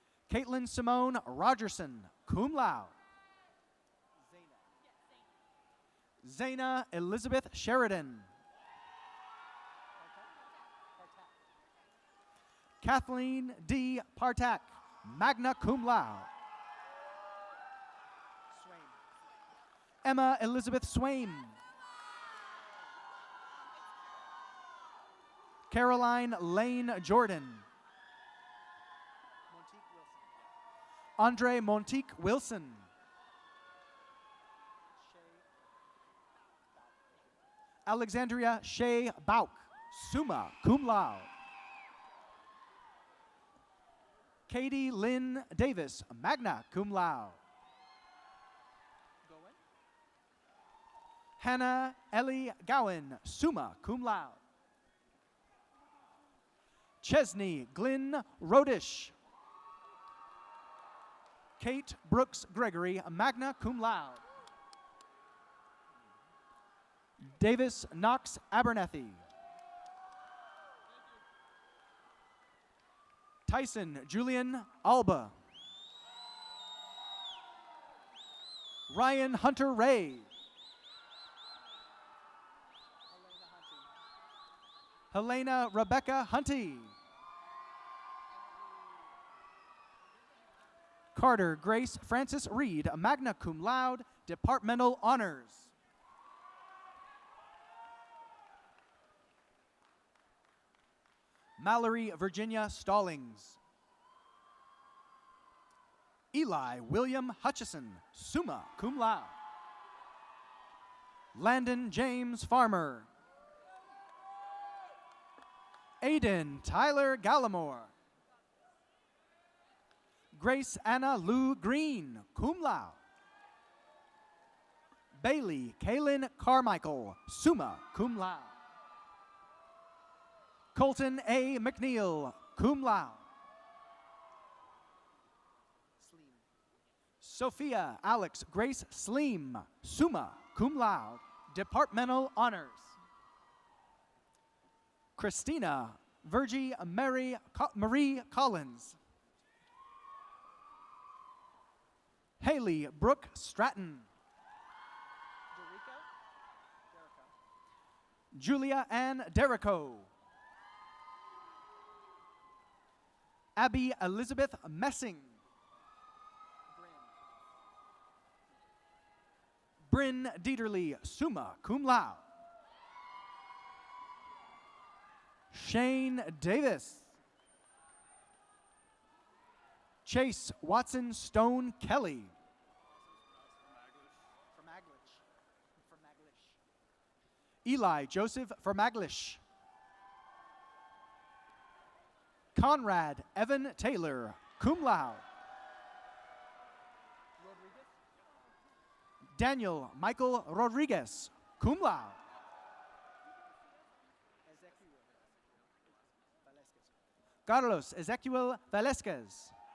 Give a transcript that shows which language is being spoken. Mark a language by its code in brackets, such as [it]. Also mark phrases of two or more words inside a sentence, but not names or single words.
[en] Caitlin Simone Rogerson, [la] cum laude. [en] Zaina Elizabeth Sheridan. Kathleen D. [la] Partak, magna cum laude. [en] Emma Elizabeth Swain. Caroline Lane Jordan. Andre Montique Wilson. Alexandria Shea Bauk, [la] summa cum laude. [en] Katie Lynn Davis, [la] magna cum laude. [en] Hannah Ellie Gowan, [la] summa cum laude. [en] Chesney Glynn Rodish. Kate Brooks Gregory, [la] magna cum laude. [en] Davis Knox Abernethy. Tyson Julian Alba. Ryan Hunter Ray. Helena Rebecca Hunty. Carter Grace Francis Reed, [la] magna cum laude, [en] departmental honors. Mallory Virginia Stallings. Eli William Hutchison, [la] summa cum laude. [en] Landon James Farmer. Aiden Tyler Gallimore. Grace Anna Lou Green, [la] cum laude. [en] Bailey Kaylin Carmichael, [la] summa cum laude. [en] Colton A. McNeil, [la] cum laude. [en] Sophia Alex Grace Sleem, [la] summa cum laude, [en] departmental honors. Christina Virgie Marie Collins. Haley Brooke Stratton. Julia Ann Derrico. Abby Elizabeth Messing. Bryn Dieterly, [la] summa cum laude. [en] Shane Davis. Chase Watson Stone Kelly. Eli Joseph Vermaglish. Conrad Evan Taylor, [la] cum laude. [en] Daniel Michael Rodriguez, [la] cum laude. [en] Carlos Ezequiel Velasquez.